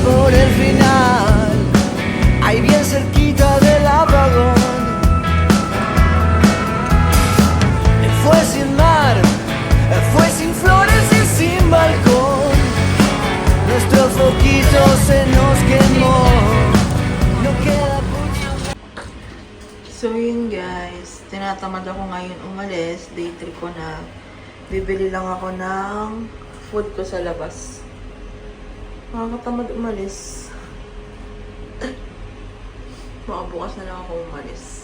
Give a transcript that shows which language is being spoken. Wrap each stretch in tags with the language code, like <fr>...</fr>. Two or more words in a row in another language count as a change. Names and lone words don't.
<es>por el final, ahí bien cerquita del apagón. Fue sin mar, fue sin flores y sin balcón. Nuestro foquito se nos quemó. No queda mucho.</es> <tl>So yun guys, tinatamad ako ngayon umalis. Day 3 ko na. Bibili lang ako ng food ko sa labas. Nakakatamad umalis. Baka bukas na lang ako umalis.</tl>